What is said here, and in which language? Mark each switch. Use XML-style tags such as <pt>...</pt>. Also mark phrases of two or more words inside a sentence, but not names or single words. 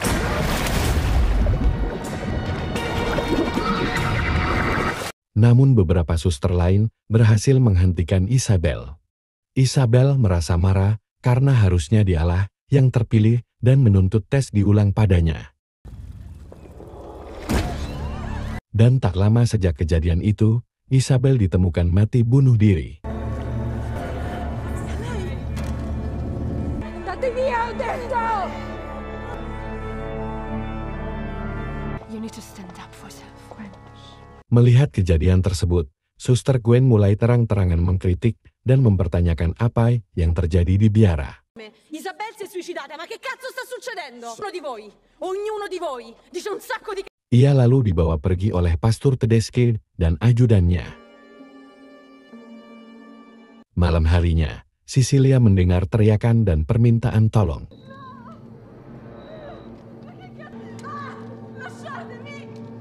<id>Namun beberapa suster lain berhasil menghentikan Isabel. Isabel merasa marah karena harusnya dialah yang terpilih dan menuntut tes diulang padanya. Dan tak lama sejak kejadian itu, Isabel ditemukan mati bunuh diri.</id> <it>Andate via, ho detto!</it> <en>You need to stand up for yourself, Gwen.</en> <id>Melihat kejadian tersebut, Suster Gwen mulai terang-terangan mengkritik dan mempertanyakan apa yang terjadi di biara.</id> <it>Isabel si è suicidata, ma che cazzo sta succedendo? Ognuno di voi dice un sacco di...</it> <id>Ia lalu dibawa pergi oleh Pastor Tedeschi dan ajudannya. Malam harinya, Sisilia mendengar teriakan dan permintaan tolong.</id> <it>Lasciatemi!</it>